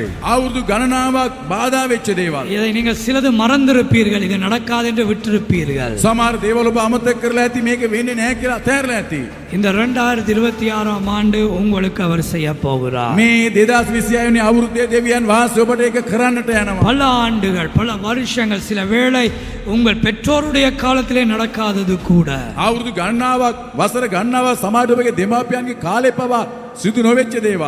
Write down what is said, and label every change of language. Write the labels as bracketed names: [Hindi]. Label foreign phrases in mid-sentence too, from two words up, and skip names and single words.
[Sinhala] අවුරුදු ගණනාවක් බාධා වෙච්ච දේවල්. [Tamil] இதை நீங்கள் சிலது மறந்திருப்பீர்கள், இது நடக்காது என்று விட்டிருப்பீர்கள். [Sinhala] සමහර දේවල් ඔබ අමතක කරලා ඇති, මේක වෙන්නේ නැහැ කියලා අතහැරලා ඇති. [Tamil] இந்த 2026ஆம் ஆண்டு உங்களுக்கு அவர் செய்ய போகிறார். [Sinhala] මේ 2026 වෙනි අවුරුද්දේ දෙවියන් වහන්සේ ඔබට ඒක කරන්නට යනවා. [Tamil] பல ஆண்டுகள் பல வருஷங்கள் சில வேளை உங்கள் பெற்றோருடைய காலத்திலே நடக்காதது கூட [Sinhala] අවුරුදු ගණනාවක් වසර ගණනාවක් සමාජ ඔබගේ දෙමාපියන්ගේ කාලේ පවා සිදු නොවෙච්ච දේවල්.